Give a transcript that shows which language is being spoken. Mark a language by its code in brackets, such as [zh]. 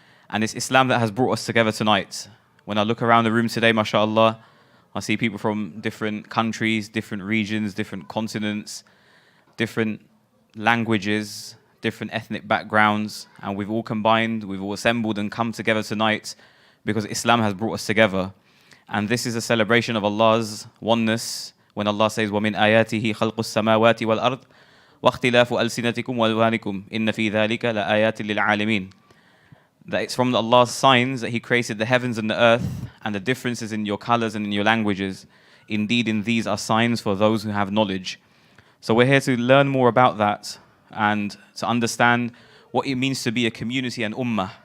[en] And it's Islam that has brought us together tonight. When I look around the room today, mashallah, I see people from different countries, different regions, different continents, different languages, different ethnic backgrounds. And we've all combined, we've all assembled and come together tonight because Islam has brought us together. And this is a celebration of Allah's oneness when Allah says, [ar] وَمِنْ آيَاتِهِ خَلْقُ السَّمَاوَاتِ وَالْأَرْضِ وَاخْتِلَافُ أَلْسِنَتِكُمْ وَأَلْوَانِكُمْ إِنَّ فِي ذَلِكَ لَآيَاتٍ لِلْعَالِمِينَ. [en] That it's from Allah's signs that He created the heavens and the earth and the differences in your colors and in your languages. Indeed, in these are signs for those who have knowledge. So we're here to learn more about that and to understand what it means to be a community and ummah.